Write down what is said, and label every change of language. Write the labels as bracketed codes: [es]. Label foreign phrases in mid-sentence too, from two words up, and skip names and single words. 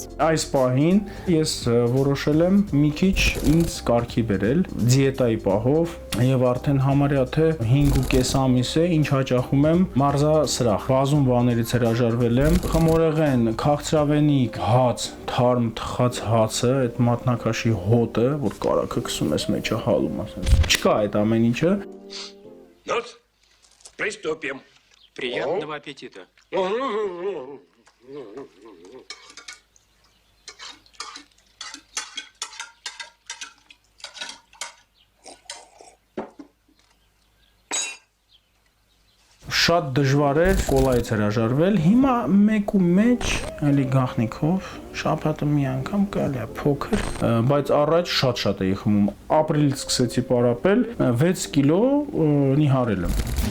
[hy] Այս պահին ես որոշել եմ մի քիչ ինձ կարգի բերել դիետայի պահով եւ արդեն համարյա թե 5.5 ամիս է ինչ հաճախում եմ մարզասրահ։ Բազում բաներից հրաժարվել եմ, խմորեղեն, քաղցրավենիք, հաց, թարմ թխած հացը, այդ մատնակաշի հոտը, որ կարակը քսում ես մեջը հալում ասես։ Չկա այդ ամեն ինչը։ [ru] Ну, приступим. Приятного аппетита. [hy] Շատ դժվար էր կոլայից հրաժարվել, հիմա մեկ ու մեջ, էլի գախնիկով, շաբաթը մի անգամ կարելի է փոքր, բայց առաջ շատ էի խմում։ Ապրիլից սկսեցի պարապել, 6 կիլո նիհարել եմ։